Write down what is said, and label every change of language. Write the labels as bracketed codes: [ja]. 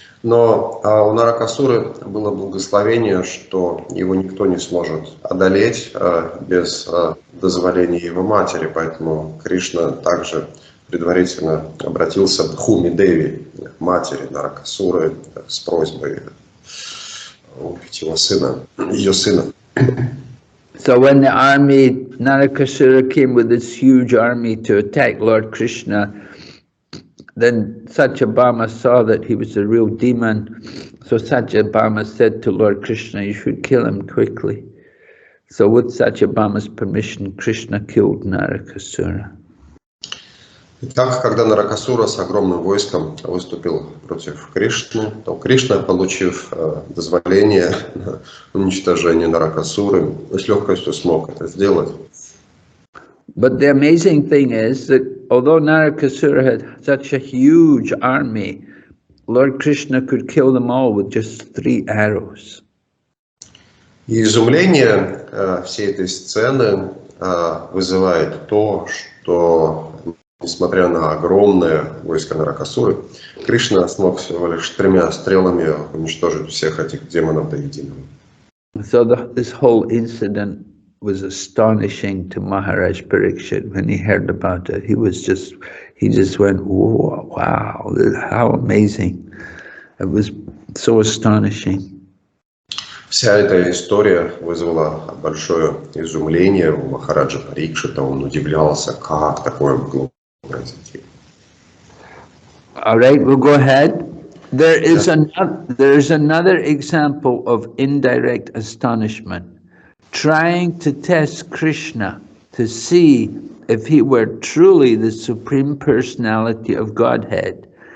[ru] Но у Наракасуры было благословение, что его никто не сможет одолеть без дозволения его матери, поэтому Кришна также предварительно обратился к Бхуми Деви, матери Наракасуры, с просьбой убить его сына, ее сына. [en] So when the army, Narakasura came with this huge army to attack Lord Krishna, then Satyabhama saw that he was a real demon. So Satyabhama said to Lord Krishna, you should kill him quickly. So with Satyabhama's permission, Krishna killed Narakasura. [ru] Итак, когда Наракасура с огромным войском выступил против Кришны, то Кришна, получив дозволение на уничтожение Наракасуры, с легкостью смог это сделать. [en] But the amazing thing is that although Narakasura had such a huge army, Lord Krishna could kill them all with just 3 arrows. [ru] И изумление всей этой сцены вызывает то, что, несмотря на огромное войско Наракасуры, Кришна смог всего лишь 3 стрелами уничтожить всех этих демонов до единого. [en] So this whole incident was astonishing to Maharaj Parikshit when he heard about it. He just went, whoa, wow, how amazing. It was so astonishing. [ru] Вся эта история вызвала большое изумление у Махараджа Парикшита. Он удивлялся, как такое могло произойти. [en] All right, we'll go ahead. There is another example of indirect astonishment, trying to test Krishna to see if he were truly the Supreme Personality of Godhead.